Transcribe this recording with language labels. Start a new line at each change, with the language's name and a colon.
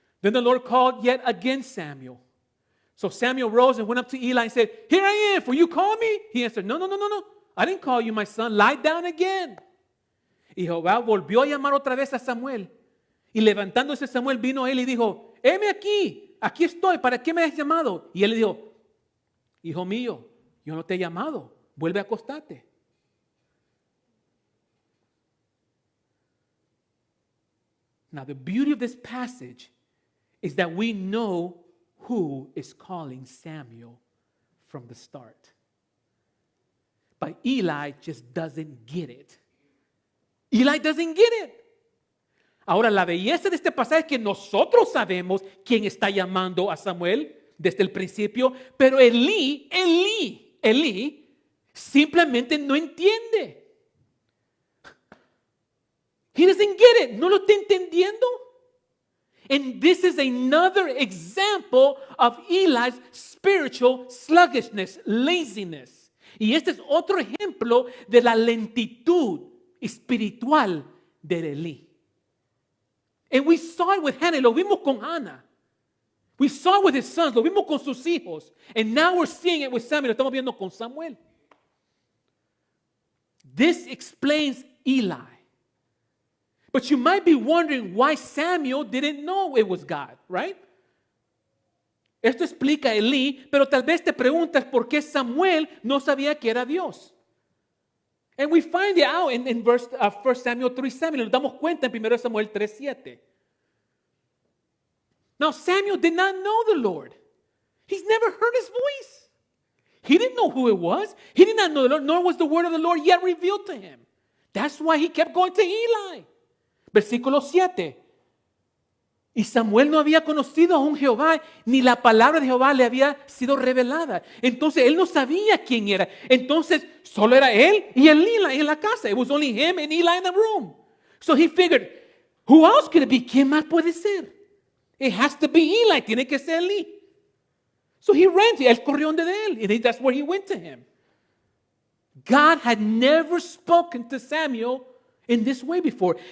English: Then the Lord called yet again Samuel. So Samuel rose and went up to Eli and said, Here I am, for you call me? He answered, No. I didn't call you, my son. Lie down again.
Spanish: Y Jehová volvió a llamar otra vez a Samuel. Y levantándose Samuel vino a él y dijo, heme aquí estoy, ¿para qué me has llamado? Y él le dijo, hijo mío, yo no te he llamado, vuelve a acostarte.
English: Now the beauty of this passage is that we know who is calling Samuel from the start. But Eli just doesn't get it. Eli doesn't get it.
Spanish: Ahora, la belleza de este pasaje es que nosotros sabemos quién está llamando a Samuel desde el principio, pero Elí simplemente no entiende.
English: He doesn't get it.
Spanish: No lo está entendiendo.
English: And this is another example of Eli's spiritual sluggishness, laziness.
Spanish: Y este es otro ejemplo de la lentitud espiritual de Elí.
English: And we saw it with Hannah,
Spanish: lo vimos con Hannah.
English: We saw it with his sons,
Spanish: lo vimos con sus hijos.
English: And now we're seeing it with Samuel,
Spanish: lo estamos viendo con Samuel.
English: This explains Eli. But you might be wondering why Samuel didn't know it was God, right?
Spanish: Esto explica a Elí, pero tal vez te preguntas por qué Samuel no sabía que era Dios.
English: And we find it out in 1 Samuel 3:7.
Spanish: Nos damos cuenta en 1 Samuel 3:7.
English: Now Samuel did not know the Lord. He's never heard his voice. He didn't know who it was. He did not know the Lord, nor was the word of the Lord yet revealed to him. That's why he kept going to Eli.
Spanish: Versículo 7. Y Samuel no había conocido a un Jehová, ni la palabra de Jehová le había sido revelada. Entonces él no sabía quién era. Entonces solo era él y Eli en la casa.
English: It was only him and Eli in the room. So he figured, who else could it be?
Spanish: ¿Quién más puede ser?
English: It has to be Eli.
Spanish: Tiene que ser Eli.
English: So he ran.
Spanish: Él corrió donde de él.
English: And that's where he went to him. God had never spoken to Samuel in this way before.